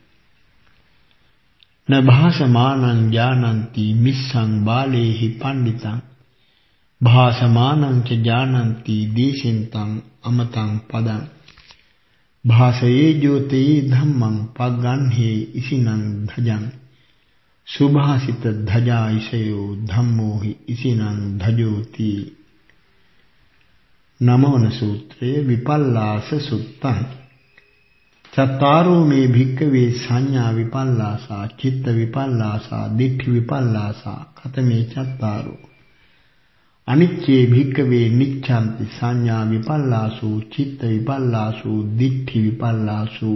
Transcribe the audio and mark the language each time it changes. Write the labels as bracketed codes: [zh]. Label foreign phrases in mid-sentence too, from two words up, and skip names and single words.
[pi] න භාසමානං ඥානಂತಿ මිස්සං බාලේහි පණ්ඩිතං භාසමානං ච ඥානಂತಿ දීශින්තං අමතං පදං භාසයේ ජෝතේ ධම්මං පග්ගන්හි ඉසිනං ධජං සුභාසිත ධජායිසයෝ ධම්මෝහි ඉසිනං ධජෝති. [si] නමවන සූත්‍රයේ [pi] විපල්ලාස සුත්තං. චත්තාරෝ මේ භික්ඛවේ සංඥා විපල්ලාසා චිත්ත විපල්ලාසා දිට්ඨි විපල්ලාසා කතමේ චත්තාරෝ. අනිච්චේ භික්ඛවේ නිච්ඡන්ති සංඥා විපල්ලාසෝ චිත්ත විපල්ලාසෝ දිට්ඨි විපල්ලාසෝ.